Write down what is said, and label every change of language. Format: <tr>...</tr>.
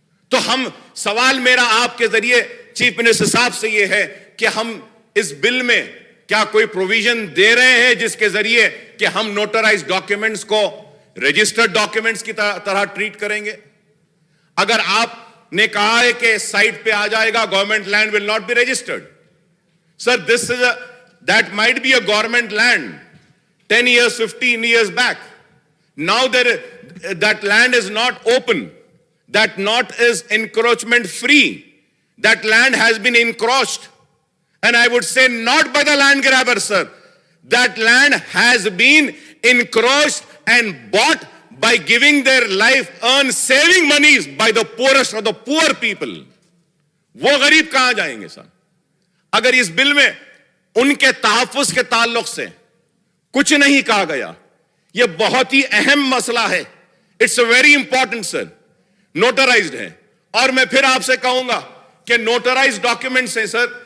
<ur>تو ہم سوال میرا آپ کے ذریعے چیف منسٹر صاحب سے یہ ہے کہ ہم اس بل میں کیا کوئی پروویژن دے رہے ہیں جس کے ذریعے کہ ہم نوٹرائز ڈاکیومنٹس کو رجسٹرڈ ڈاکیومنٹس کی طرح ٹریٹ کریں گے؟ اگر آپ نے کہا ہے کہ سائٹ پہ آ جائے گا</ur> <en>government land will not be registered,</en> <ur>sir</ur> <en>This is that might be a government land 10 years 15 years back. Now that land is not open, that not is encroachment free, that land has been encroached, and I would say not by the land grabber sir, that land has been encroached and bought by giving their life earned saving monies by the poorest of the poor people.</en> <ur>وہ غریب کہاں جائیں گے سر؟ اگر اس بل میں ان کے تحفظ کے تعلق سے کچھ نہیں کہا گیا, یہ بہت ہی اہم مسئلہ ہے.</ur> <en>It's a very important sir.</en> <ur>Notarised ہے, اور میں پھر آپ سے کہوں گا کہ نوٹرائز ڈاکیومنٹس ہیں سر.</ur>